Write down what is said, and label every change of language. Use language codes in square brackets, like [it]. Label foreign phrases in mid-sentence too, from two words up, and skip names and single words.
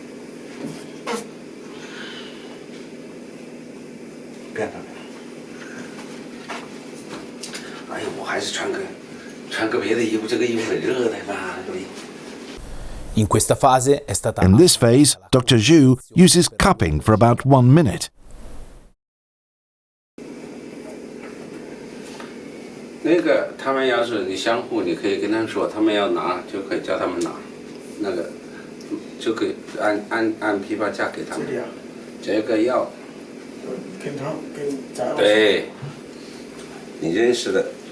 [it] Piano piano. [zh] 哎呀，我还是穿个别的衣服，这个衣服很热的吧？ [it] In questa fase è stata [en] In this phase, Dr. Zhu uses cupping for about 1 minute. [zh] 那个他们要是你相互，你可以跟他们说，他们要拿就可以叫他们拿，那个就可以按批发价给他们。这个药，对，你认识的。